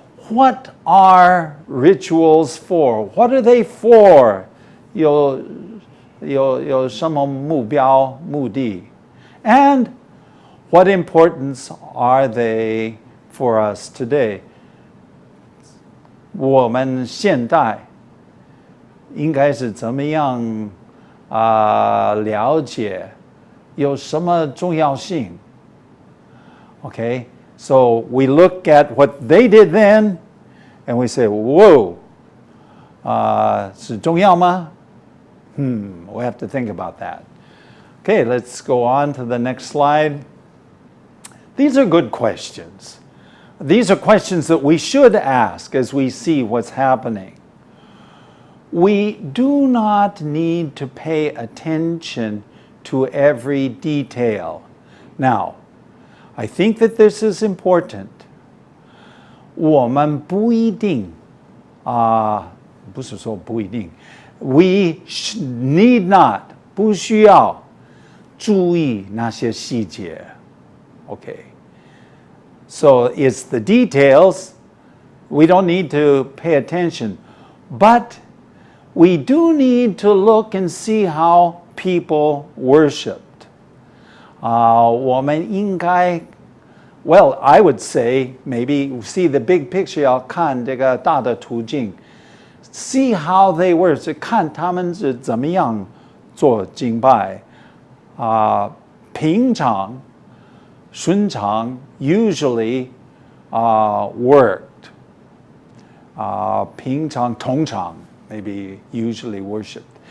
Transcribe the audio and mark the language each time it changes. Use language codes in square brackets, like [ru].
[en] What are rituals for? What are they for? [zh] 有什么目标目的? [en] And what importance are they for us today? [zh] 我们现代应该是怎么样了解有什么重要性? [en] Okay, so we look at what they did then, and we say, whoa, [zh] 是重要吗? [en] We have to think about that. Okay, let's go on to the next slide. These are good questions. These are questions that we should ask as we see what's happening. We do not need to pay attention to every detail. Now, I think that this is important. [zh] 我们不一定不是说不一定 [en] we need not [zh] 不需要注意那些细节 Okay. [en] So it's the details. We don't need to pay attention. But we do need to look and see how people worshiped. [zh] 我们应该 [en] Well, I would say maybe see the big picture [zh] 要看这个大的途径 [en] See how they were [zh] 是看他们是怎么样做敬拜平常顺常 [en] usually worked [zh] 平常通常 [en] maybe usually worshipped.